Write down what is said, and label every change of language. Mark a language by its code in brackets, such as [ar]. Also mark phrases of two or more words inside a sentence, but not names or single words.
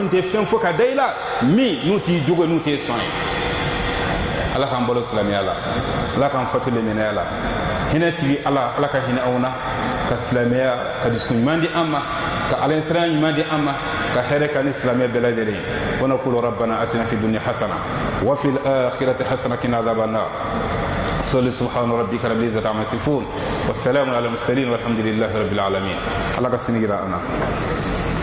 [bm] in tɛ fɛn fɔ ka da i la min n'u t'i jogo n'u tɛ sɔn ye ala k'an balo silamɛya la ala k'an fatu limaniya la hinɛ tigi ala ala ka hinɛ aw na ka silamɛya ka dusukun ɲuman di an ma ka alansiraya ɲuman di an ma ka hɛrɛ ka ni silamɛ bɛɛ lajɛlen ye [ar] وَنَقُولُ رَبَّنَا آتِنَا فِي الدُّنْيَا حَسَنَةً وَفِي الْآخِرَةِ حَسَنَةً وَقِنَا عَذَابَ النَّارِ صلي سبحان ربك رب العزة عما يصفون والسلام على المرسلين والحمد لله رب العالمين [bm] الله كسنجرا أنا